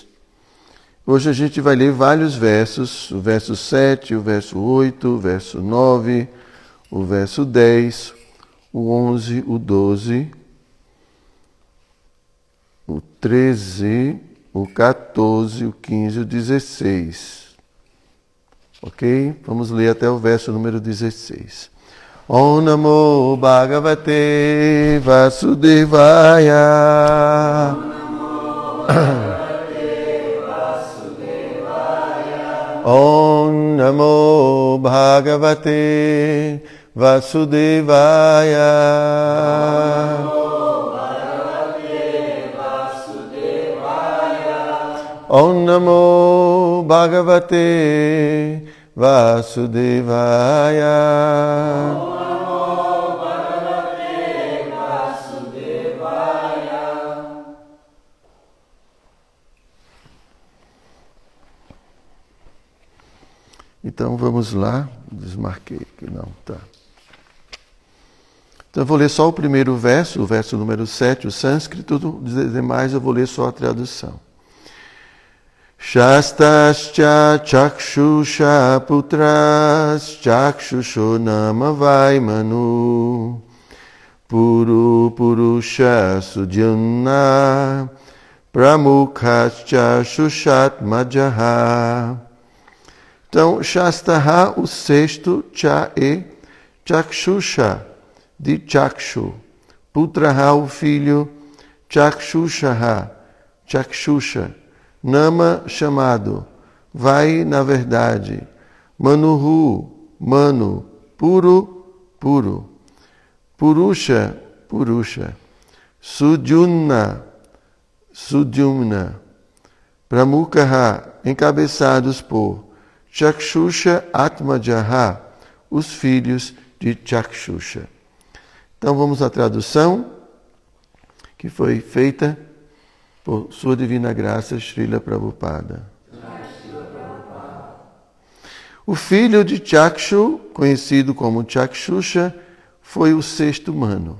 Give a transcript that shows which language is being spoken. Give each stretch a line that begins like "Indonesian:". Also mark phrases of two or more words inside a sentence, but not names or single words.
Portuguese: Hoje a gente vai ler vários versos, o verso 7, o verso 8, o verso 9, o verso 10, o 11, o 12, o 13, o 14, o 15 e o 16. Ok? Vamos ler até o verso número 16.
Sanskrit: Om Namo Bhagavate Vasudevaya. Om Namo Bhagavate Vasudevaya. Om Namo Bhagavate Vasudevaya.
Portuguese: Então vamos lá, desmarquei aqui, não, tá. Então eu vou ler só o primeiro verso, o verso número 7, o sânscrito, os demais eu vou ler só a tradução.
Sanskrit: Shastascha chakshusha putras chakshusho nama vaimanu puru purusha sudyana pramukhascha shushat majaha.
Portuguese: Então, Shastaha, o sexto, Cha e Chakshusha, de Chakshu. Putraha, o filho, Chakshushaha, Chakshusha. Nama, chamado. Vai, na verdade. Manuhu, mano. Puru, puro. Purusha, purusha. Sudyumna, sudyumna. Pramukha, encabeçados por Chakshusha Atmajaha, os filhos de Chakshusha. Então vamos à tradução que foi feita por Sua Divina Graça, Srila Prabhupada. O filho de Chakshu, conhecido como Chakshusha, foi o sexto mano.